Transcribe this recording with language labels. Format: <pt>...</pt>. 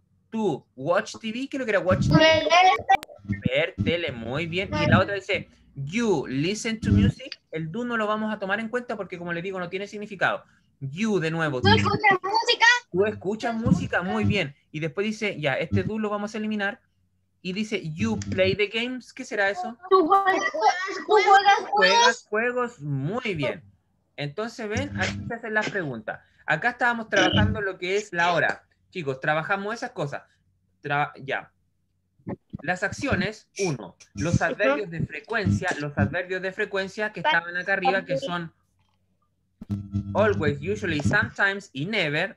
<es>Tú</es> <en>watch TV,</en> <es>¿qué es lo que era</es> <en>watch TV?</en> <es>Ver tele, muy bien. Y la otra dice,</es> <en>you listen to music.</en> <es>El do no lo vamos a tomar en cuenta porque, como les digo, no tiene significado. You, de nuevo. ¿Tú escuchas música? Tú escuchas música, muy bien. Y después dice, ya, este do lo vamos a eliminar. Y dice,</es> <en>you play the games.</en> <es>¿Qué será eso? ¿Tú juegas juegos, muy bien. Entonces, ven, aquí se hacen las preguntas. Acá estábamos trabajando lo que es la hora. Chicos, trabajamos esas cosas. Ya. Las acciones, 1. Los adverbios de frecuencia que estaban acá arriba, que son always, usually, sometimes y never.</es>